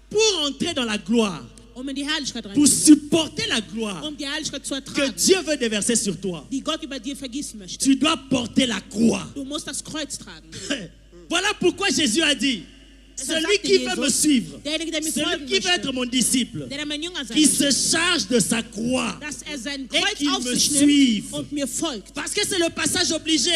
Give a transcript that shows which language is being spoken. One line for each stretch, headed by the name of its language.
French: pour entrer dans la gloire,
German: um in die Herrlichkeit
French: pour
German: reinzukommen.
French: supporter la gloire
German: Um die Herrlichkeit zu
French: que
German: ertragen,
French: Dieu veut déverser sur toi.
German: die Gott über dir vergießen möchte.
French: Tu dois porter la croix.
German: Du musst das Kreuz tragen.
French: Voilà pourquoi Jésus a dit, celui
German: sagte
French: qui veut
German: Jesus,
French: me suivre,
German: derjenige, der mir
French: celui
German: folgen
French: qui veut
German: möchte,
French: être mon disciple,
German: der mein Jünger sein
French: qui
German: möchte,
French: se charge de sa croix.
German: dass sein
French: Et
German: Kreuz
French: qu'il
German: auf
French: me
German: sich
French: suive.
German: nimmt und mir folgt.
French: Parce que c'est le passage obligé